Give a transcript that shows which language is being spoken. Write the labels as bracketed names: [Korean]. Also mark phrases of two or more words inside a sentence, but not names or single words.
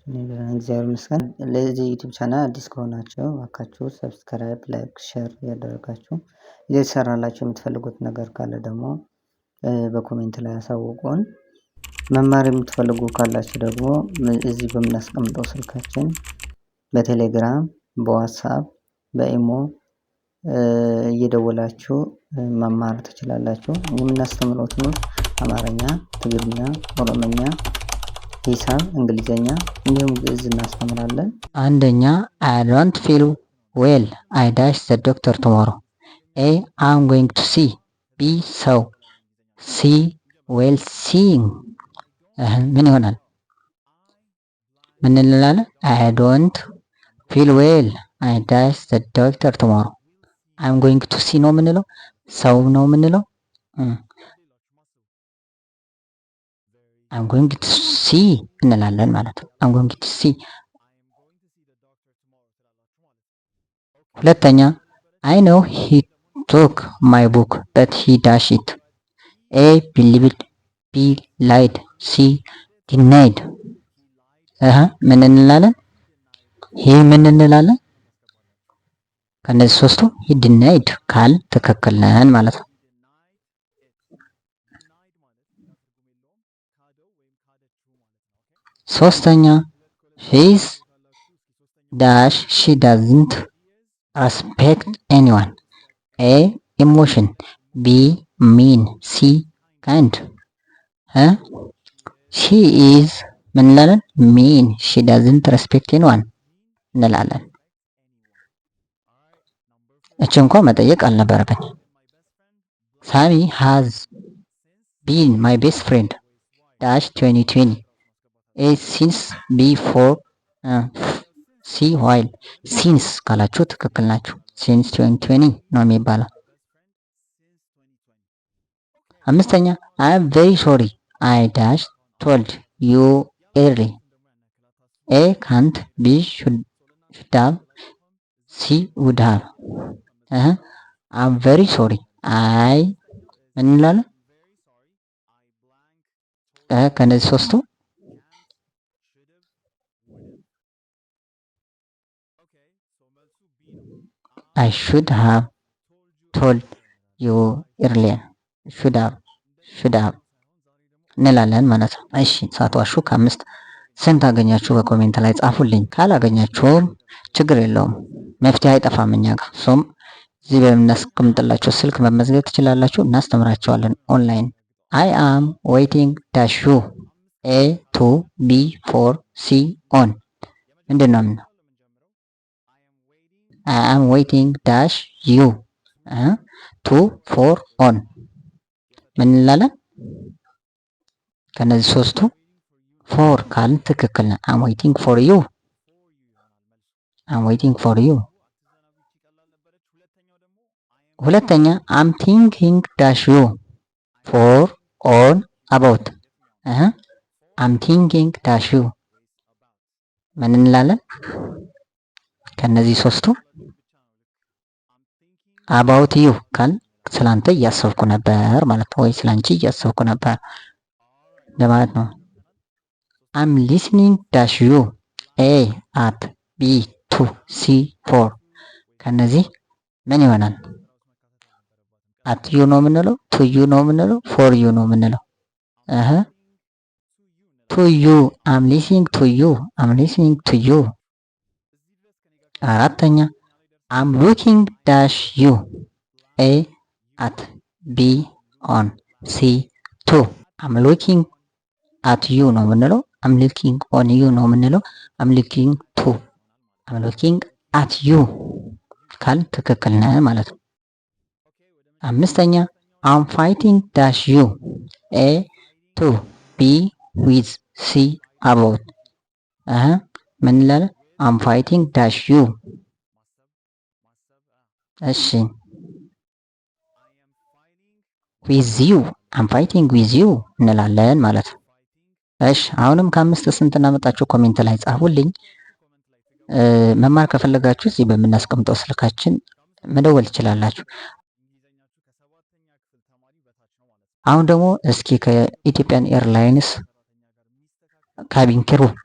[Amharic] እኔ ደህና ነኝ፣ እግዚአብሔር ይመስገን። ለዚህ ዩቲዩብ ቻናል አዲስ ከሆናችሁ እባካችሁ ሰብስክራይብ፣ ላይክ፣ ሼር ያደረጋችሁ እየተሰራላችሁ የምትፈልጉት ነገር ካለ ደግሞ በኮሜንት ላይ ያሳውቁን። መማር የምትፈልጉ ካላችሁ ደግሞ እዚህ በምናስቀምጠው ስልካችን በቴሌግራም፣ በዋትስአፕ፣ በኢሞ እየደወላችሁ መማር ትችላላችሁ። የምናስተምረው ትምህርት አማርኛ፣ ትግርኛ፣ ኦሮምኛ፣ ሂሳብ፣ እንግሊዘኛ እንዲሁም ግዕዝ እናስተምራለን። [English] አንደኛ I don't feel well. I dash the doctor tomorrow. A. I'm going to see. B. So. C. well seeing. [Amharic] ምን ይሆናል? ምን እንላለን? [English] I don't feel well. I dash the doctor tomorrow. I'm going to see [Amharic] ነው የምንለው? ሰው ነው የምንለው? [English] I'm going to see [Amharic] እንላለን ማለት ነው። [English] I'm going to see። ሁለተኛ I know he took my book but he dashed it. A. believed. B. lied. C. denied. [Amharic] ምን እንላለን? ይሄ ምን እንላለን? ከነዚህ ሶስቱ [English] he denied [Amharic] ካል ትክክል ነን ማለት ነው። ሶስተኛ [English] she's dash she doesn't respect anyone. A. emotion. B. mean. C. kind. she is [Amharic] ምን እንላለን? [English] mean. she doesn't respect anyone [Amharic] እንላለን። እቺ እንኳን መጠየቅ አልነበረብኝ። [English] ሳሚ has been my best friend dash 2020. A. since. B. for. C. while. [Amharic] since ካላችሁ ትክክል ናችሁ። since 2020 ነው የሚባለው። አምስተኛ [English] I am very sorry. I dash told you early. A. can't. B. should have. C. would have. I'm very sorry. I [Amharic] ምን እንላለን? ከነዚህ ሶስቱ [English] I should have told you earlier. [Amharic] should have እንላለን ማለት ነው። እሺ ሳትዋሹ ከአምስት ስንት አገኛችሁ በኮሜንት ላይ ጻፉልኝ። ካላገኛችሁም ችግር የለውም፣ መፍትሄ አይጠፋም እኛ ጋር። ሶም እዚህ በምናስቀምጥላችሁ ስልክ መመዝገብ ትችላላችሁ፣ እናስተምራቸዋለን ኦንላይን። [English] I am waiting dash you. A. to. B. for. C. on. [Amharic] ምንድን ነው የምንለው? [English] I am waiting dash you. to. for. on. [Amharic] ምን እንላለን? ከነዚህ ሶስቱ ፎር ካልን ትክክል ነው። [English] I'm waiting for you. I'm waiting for you። ሁለተኛ I'm thinking dash you. for. on. about. I'm thinking dash you [Amharic] ምን እንላለን? ከነዚህ ሶስቱ [English] about you [Amharic] ካል ስላንተ እያሰብኩ ነበር ማለት ነው፣ ወይ ስላንቺ እያሰብኩ ነበር ለማለት ነው። [English] I'm listening dash you. A. at. B. to. C. for. [Amharic] ከነዚህ ምን ይሆናል? [English] at you [Amharic] ነው የምንለው? [English] to you [Amharic] ነው የምንለው? [English] for you [Amharic] ነው የምንለው? [English] to you. I'm listening to you. I'm listening to you። አራተኛ I'm looking dash you. A. at. B. on. C. to. I'm looking at you [Amharic] ነው የምንለው? [English] I'm looking on you [Amharic] ነው የምንለው? [English] I'm looking to. I'm looking at you [Amharic] ካል ትክክል ነህ ማለት ነው። አምስተኛ [English] I'm fighting dash you. A. to. B. with. C. about. [Amharic] ምን እንላለን? [English] I'm fighting dash you። እሺ with you. [Amharic] I'm fighting with you እንላለን ማለት ነው። እሺ አሁንም ከአምስት ስንት እናመጣችሁ ኮሜንት ላይ ጻፉልኝ። መማር ከፈለጋችሁ እዚህ በምናስቀምጠው ስልካችን መደወል ትችላላችሁ። አሁን ደግሞ እስኪ ከኢትዮጵያን ኤርላይንስ [English] cabin crew